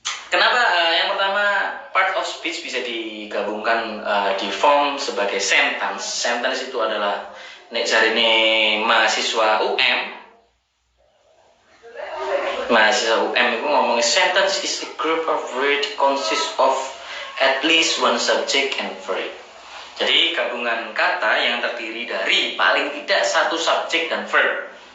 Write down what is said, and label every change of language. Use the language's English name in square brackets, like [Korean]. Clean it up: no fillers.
[Indonesian] Kenapa yang pertama part of speech bisa digabungkan di form sebagai sentence. Sentence itu adalah [Javanese] nek jarine [Indonesian] mahasiswa UM. Mahasiswa UM itu ngomongin [English] sentence is a group of words consists of at least one subject and verb. [Indonesian] Jadi gabungan kata yang terdiri dari paling tidak 1 subjek dan verb.